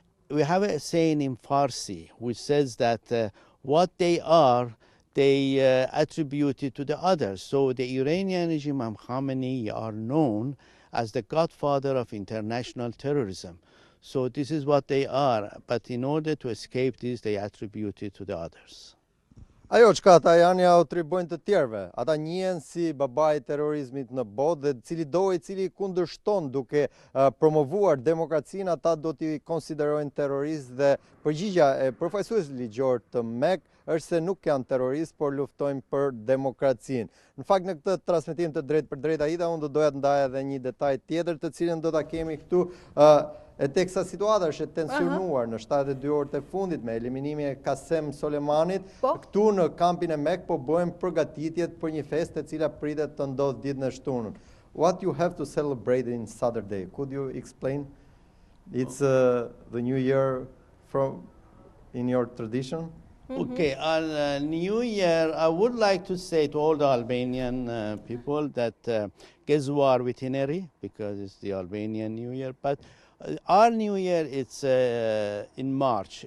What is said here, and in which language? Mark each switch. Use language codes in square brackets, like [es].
[en] We have a saying in Farsi which says that what they are, they attribute it to the others. So the Iranian regime and Khamenei are known as the godfather of international terrorism. So this is what they are, but in order to escape this, they attribute it to the others. [sq] Ajo çka ata janë ja u atribojnë të tjerëve. Ata njihen si babai I terrorizmit në botë dhe cili kundërshton duke promovuar demokracinë, ata do t'i konsiderojnë terrorist dhe përgjigja e përfaqësuesit ligjor të MEK është se nuk janë terroristë, por luftojnë për demokracinë. Në fakt në këtë transmetim të drejtë për drejtë Aida, unë do doja të ndaj edhe një detaj tjetër të cilën do ta kemi këtu. E teksa situata është e tensionuar në 72 orët e fundit me eliminimin e Kasem Soleimanit, këtu në kampin e MEK po bëhen përgatitjet për një festë e cila pritet të ndodhë ditën e shtunën. [en] What you have to celebrate in Saturday? Could you explain? It's the New Year in your tradition? Okay, on New Year, I would like to say to all the Albanian people that [sq] Gezuar Vitineri, [en] because it's the Albanian New Year, but our New Year, it's in March.